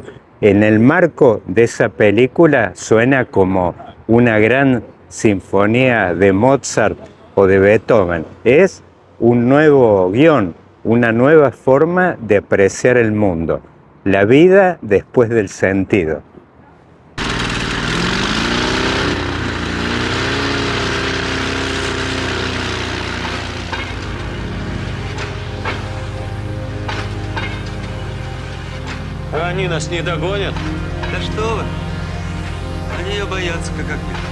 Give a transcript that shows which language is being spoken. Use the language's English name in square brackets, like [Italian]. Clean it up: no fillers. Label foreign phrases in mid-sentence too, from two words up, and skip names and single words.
[Spanish] En el marco de esa película suena como una gran sinfonía de Mozart o de Beethoven. Es un nuevo guión, una nueva forma de apreciar el mundo, la vida después del sentido. [Russian] Они нас не догонят. Да что вы? Они ее боятся, как огня.